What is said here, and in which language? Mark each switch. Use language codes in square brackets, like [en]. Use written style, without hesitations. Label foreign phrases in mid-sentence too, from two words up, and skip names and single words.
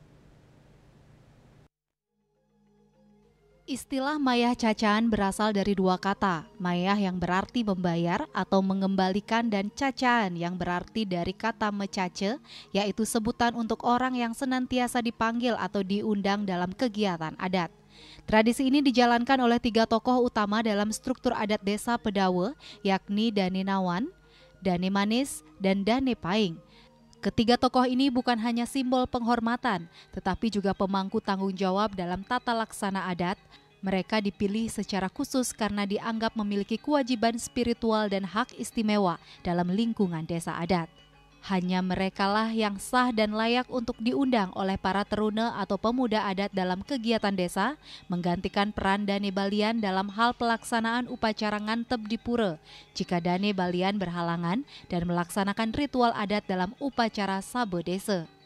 [id] Istilah Mayah Cacan berasal dari 2 kata, Mayah yang berarti membayar atau mengembalikan dan Cacan yang berarti dari kata mecace, yaitu sebutan untuk orang yang senantiasa dipanggil atau diundang dalam kegiatan adat. Tradisi ini dijalankan oleh 3 tokoh utama dalam struktur adat desa Pedawa, yakni Dane Nawan, Dane Manis, dan Dane Paing. Ketiga tokoh ini bukan hanya simbol penghormatan, tetapi juga pemangku tanggung jawab dalam tata laksana adat. Mereka dipilih secara khusus karena dianggap memiliki kewajiban spiritual dan hak istimewa dalam lingkungan desa adat. Hanya merekalah yang sah dan layak untuk diundang oleh para teruna atau pemuda adat dalam kegiatan desa, menggantikan peran Dane Balian dalam hal pelaksanaan upacara ngantep di pura, jika Dane Balian berhalangan dan melaksanakan ritual adat dalam upacara sabe desa.